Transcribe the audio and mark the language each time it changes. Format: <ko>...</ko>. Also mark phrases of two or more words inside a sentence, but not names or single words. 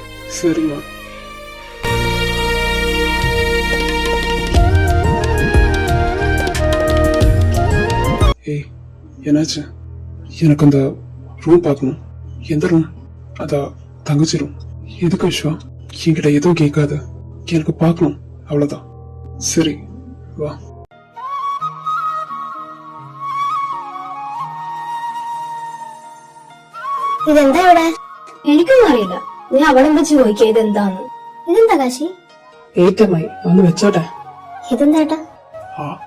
<ta>சரிம்மா. ஏய் என்னாச்சு? எனக்கு அந்த ரூம் பார்க்கணும். எந்த ரூம்? அதான் தங்கச்சி ரூம். எதுக்கு விஸ்வா? என்கிட்ட எதுவும் கேட்காத, எனக்கு பார்க்கணும், அவ்வளவுதான். சரி வா.</ta> <ml>ഇതെന്താ ഇവിടെ? എനിക്കൊന്നും അറിയില്ല. നീ അവിടെ വെച്ച് ചോദിക്കുക ഇതെന്താന്ന്. ഇതെന്താ കാശി? ഏറ്റമായി ഒന്ന് വെച്ചോട്ടെ. ഇതെന്താട്ടാ? ആ</ml>